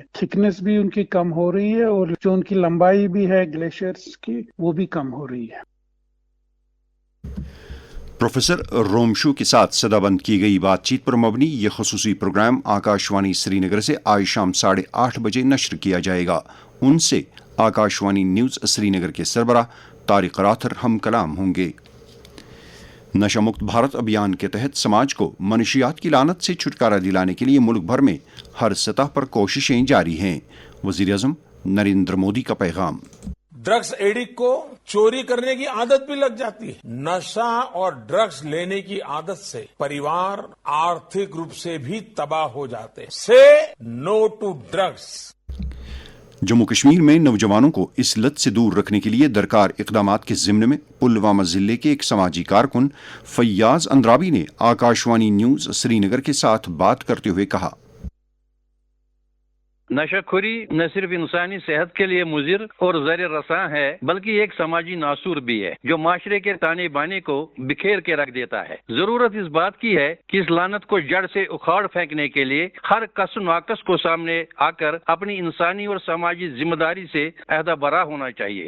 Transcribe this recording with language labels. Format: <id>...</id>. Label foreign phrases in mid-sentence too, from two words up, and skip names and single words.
<ur>تھکنس بھی ان کی کم ہو رہی ہے اور جو ان کی لمبائی بھی ہے گلیشیئرز کی وہ بھی کم ہو رہی ہے۔ پروفیسر رومشو کے ساتھ صدا بند کی گئی بات چیت پر مبنی یہ خصوصی پروگرام آکاش وانی سری نگر سے آج شام 8:30 بجے نشر کیا جائے گا۔ ان سے آکاش وانی نیوز سری نگر کے سربراہ طارق راتھر ہم کلام ہوں گے۔ نشہ مکت بھارت ابھیان کے تحت سماج کو منشیات کی لعنت سے چھٹکارا دلانے کے لیے ملک بھر میں ہر سطح پر کوششیں جاری ہیں۔ وزیر اعظم نریندر مودی کا پیغام۔</ur> <en>drugs addict</en> <ur>کو چوری کرنے کی عادت بھی لگ جاتی ہے۔ نشہ اور ڈرگس لینے کی عادت سے پریوار آرتھک روپ سے بھی تباہ ہو جاتے ہیں۔</ur> <en>say no to drugs.</en> <ur>جموں کشمیر میں نوجوانوں کو اس لت سے دور رکھنے کے لیے درکار اقدامات کے ضمن میں پلوامہ ضلع کے ایک سماجی کارکن فیاض اندرابی نے آکاش وانی نیوز سری نگر کے ساتھ بات کرتے ہوئے کہا، نشہ خوری نہ صرف انسانی صحت کے لیے مضر اور زہر رساں ہے بلکہ ایک سماجی ناسور بھی ہے جو معاشرے کے تانے بانے کو بکھیر کے رکھ دیتا ہے۔ ضرورت اس بات کی ہے کہ اس لعنت کو جڑ سے اکھاڑ پھینکنے کے لیے ہر کس و ناقص کو سامنے آ کر اپنی انسانی اور سماجی ذمہ داری سے عہدہ برا ہونا چاہیے۔</ur>